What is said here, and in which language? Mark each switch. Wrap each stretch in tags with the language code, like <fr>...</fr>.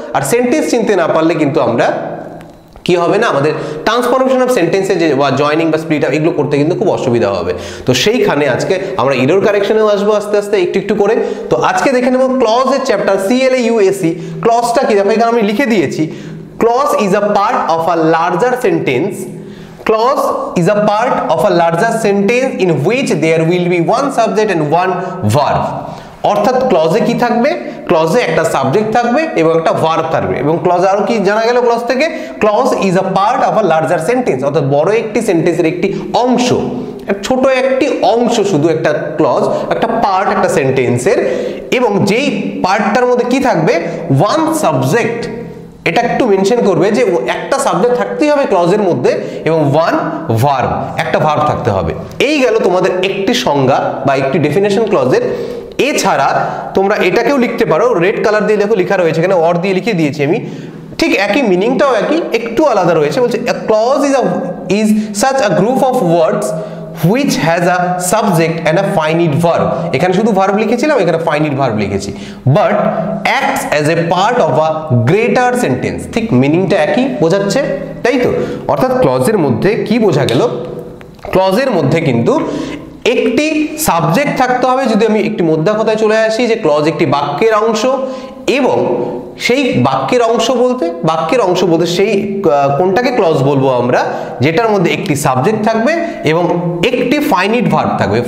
<bn>আর sentence চিনতে না পারলে কিন্তু আমরা কি হবে না, আমাদের ট্রান্সফরমেশন অফ সেন্টেন্সে যে জয়নিং বা স্প্লিট আপ, এগুলো করতে কিন্তু খুব অসুবিধা হবে। তো সেইখানে আজকে আমরা এরর কারেকশনেও আসবো আস্তে আস্তে, একটু একটু করে। তো আজকে দেখে নেব ক্লজের চ্যাপ্টার CLAUSE। ক্লজটা কি? দেখো এখানে আমি লিখে দিয়েছি,</bn> <en>Clause is a part of a larger sentence. Clause is a part of a larger sentence in which there will be one subject and one verb.</en> <bn>অর্থাৎ ক্লজে কি থাকবে? ক্লজে একটা সাবজেক্ট থাকবে এবং একটা ভার্ব থাকবে। এবং ক্লজে আরো কি জানা গেল ক্লজ থেকে?</bn> <en>clause is a part of a larger sentence,</en> <bn>অর্থাৎ বড় একটি সেন্টেন্সের একটি অংশ, ছোট একটি অংশ, শুধু একটা ক্লজ, একটা পার্ট একটা সেন্টেন্সের। এবং যেই পার্টটার মধ্যে কি থাকবে?</bn> <en>One subject.</en> <bn>এটা একটু মেনশন করবে যে একটা সাবজেক্ট থাকতেই হবে ক্লজের মধ্যে এবং</bn> <en>one verb,</en> <bn>একটা ভার্ব থাকতে হবে। এই গেল তোমাদের একটি সংজ্ঞা বা একটি ডেফিনেশন ক্লজের। এছাড়া তোমরা এটাকেও লিখতে পারো, রেড কালার দিয়ে দেখো লেখা রয়েছে, এখানে অর দিয়ে লিখে দিয়েছি আমি, ঠিক একই মিনিংটাও একই, একটু আলাদা রয়েছে। বলছে</bn> <en>a clause is such a group of words which has a subject and a finite verb,</en> <bn>এখানে শুধু ভার্ব লিখেছিলাম, এখানে ফাইনিট ভার্ব লিখেছি, but</bn> <en>acts as a part of a greater sentence,</en> <bn>ঠিক মিনিংটা একই বোঝাচ্ছে, তাই তো? অর্থাৎ ক্লজের মধ্যে কি বোঝা গেল, ক্লজের মধ্যে কিন্তু একটি সাবজেক্ট থাকতে হবে। যদি আমি একটি মোদ্দা কথায় চলে আসি যে ক্লজ একটি বাক্যের অংশ, এবং সেই বাক্যের অংশ বলতে সেই কোনটাকে ক্লজ বলবো আমরা, যেটার মধ্যে একটি সাবজেক্ট থাকবে এবং একটি ফাইনিট ভার্ব থাকবে।</bn>